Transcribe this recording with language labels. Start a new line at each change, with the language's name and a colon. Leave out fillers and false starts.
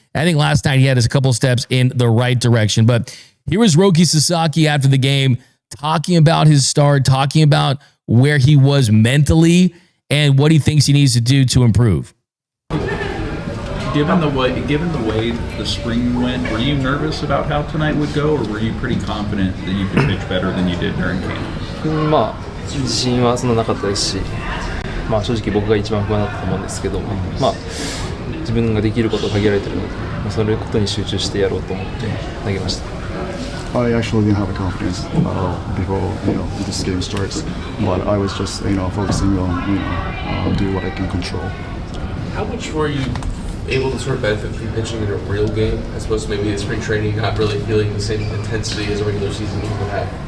English: I think last night he had his couple steps in the right direction. But here was Roki Sasaki after the game talking about his start, talking about where he was mentally and what he thinks he needs to do to improve. Given the way the spring went, were you nervous about how tonight would go, or were you pretty confident that you could pitch better than you did during camp?
Japanese: まあ自信はそんななかったですし、まあ正直僕が一番不安だったと思うんですけど、まあ自分ができることが限られているので、まあ、それことに集中してやろうと思って投げました。
English: I actually didn't have the confidence before this game starts, but I was just focusing on do what I can control. How much were you able to sort of benefit from pitching in a real game as opposed to maybe in spring training, not really feeling the same intensity as a regular season you would have?